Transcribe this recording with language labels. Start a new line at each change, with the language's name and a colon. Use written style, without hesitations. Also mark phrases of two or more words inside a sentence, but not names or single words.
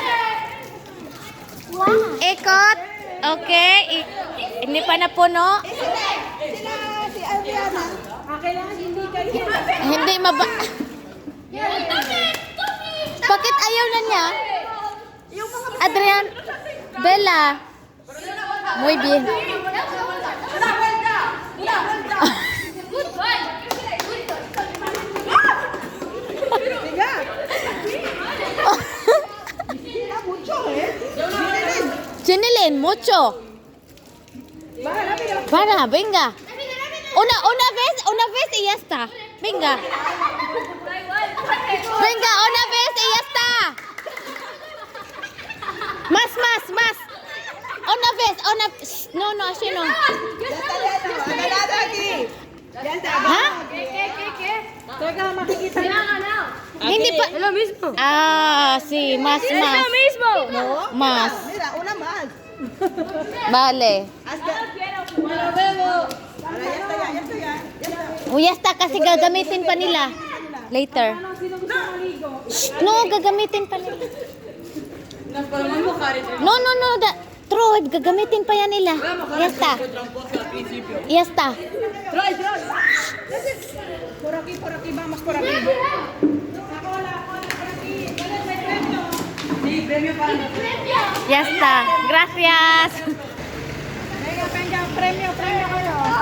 Filipino: Ikot. Okay. Hindi pa napuno. Si Adriana. Kailangan hindi kayo. Hindi maba... Bakit ayaw na niya? Adrian. Bella.
Spanish: Muy bien. Chinilin, mucho. Para, venga. Una vez y ya está. Venga. Venga, una vez y ya está. Más. Una vez. No, así no. ¿Ha?
Filipino: Teka, makikita Hindi pa.
Spanish: Es lo mismo. Ah, sí, más. mismo. No. Más. Mira, una más. Vale. Hasta. Pero bebo. Ahora ya está, ya está. Ya está,
Filipino: kasi gagamitin pa nila. Later. No, gagamitin pa nila. No. Troy, gagamitin pa yan nila.
Spanish: Ya está. Ya está. Troy. Por aquí, vamos por aquí. Sí, premio para nosotros. Ya está. Gracias. Venga, premio kayo.